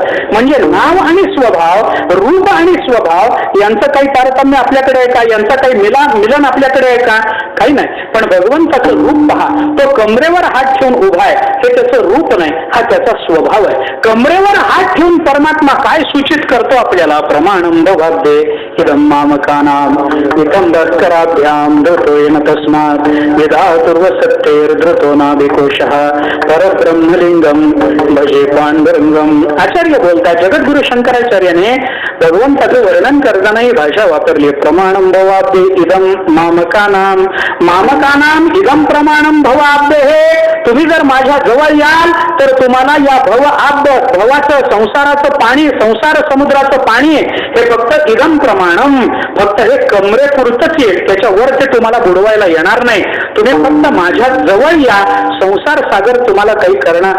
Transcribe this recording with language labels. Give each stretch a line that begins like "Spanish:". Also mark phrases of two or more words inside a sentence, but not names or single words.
Marathi: म्हणजे नाव आणि स्वभाव, रूप आणि स्वभाव यांचं काही तारतम्य आपल्याकडे आहे का? यांचा काही मिलन आपल्याकडे आहे का? काही नाही. पण भगवंताचं रूप पहा, तो कमरेवर हात ठेवून उभा आहे, हे त्याचं रूप नाही, हा त्याचा स्वभाव आहे. कमरेवर हात ठेवून परमात्मा काय सूचित करतो आपल्याला?
Sanskrit: प्रमाणम भवाब्दे इदं मामकानां इदं भास्कराभ्यां धृतो येन तस्मात् विधातुर्व सत्यैर्धृतो नाभिकोशः परब्रह्मलिंगम भजे पांडुरंगम.
Marathi: आचार्य बोलतात, जगद्गुरु शंकराचार्याने भगवंताचं वर्णन करताना ही भाषा वापरली.
Sanskrit: प्रमाणम भवाब्दे इदं मामकानां, मामकानां इदं प्रमाणम भवाब्दे.
Marathi: हे तुम्ही जर माझ्या जवळ याल तर तुम्हाला या भवाचं संसाराचं पाणी, संसार समुद्राचं पाणी हे फक्त
Sanskrit: इदं प्रमाणम,
Marathi: फक्त हे कमरेपुरतच येईल, त्याच्यावर ते तुम्हाला बुडवायला येणार नाही. तुम्ही फक्त माझ्या जवळ या, संसार सागर तुम्हाला काही करणार.